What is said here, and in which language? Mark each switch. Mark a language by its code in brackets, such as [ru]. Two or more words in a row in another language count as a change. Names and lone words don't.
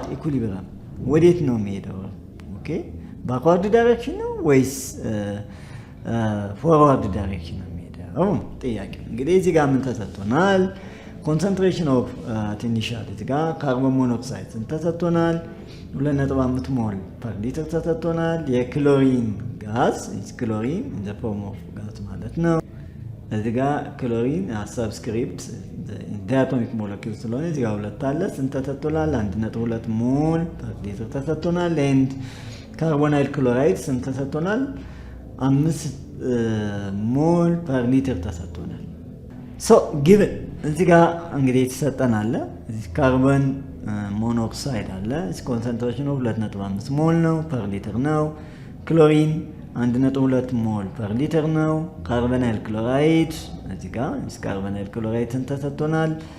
[am] Equilibrium. ወዴት ነው የሚሄደው? Okay? [en] Backward direction [am] ነው ወይስ [en] forward direction [am] ነው የሚሄደው? ጥያቄ እንግዲህ እዚህ ጋር ምን ተሰጥቶናል? [en] concentration of initial [am] እዚህ ጋር [en] carbon monoxide [am] ስንት ተሰጥቶናል? 2.5 [en] mole per liter [am] ተሰጥቶናል። የክሎሪን ጋዝ ክሎሪን [en] in the form of gas [am] ማለት ነው። እዚህ ጋር [en] chlorine subscript diatomic molecule [am] ስለሆነ እዚህ ጋር ሁለት አለ። ስንት ተሰጥቶናል? 1.2 [en] mole per liter [am] ተሰጥቶናል። [en] and carbonyl chloride [am] ስንት ተሰጥቶናል? 5 [en] mole per liter [am] ተሰጥቶናል። [en] so given [am] እዚህ ጋር እንግዲህ የተሰጠን አለ። እዚህ [en] carbon monoxide [am] አለ። እዚህ ኮንሰንትሬሽኑ 2.5 ሞል ነው [en] per liter [am] ነው። ክሎሪን 1.2 [en] mole per liter [am] ነው። [en] carbonyl chloride [am] እዚህ ጋር [en] carbonyl chloride [am] ስንት ተሰጥቶናል?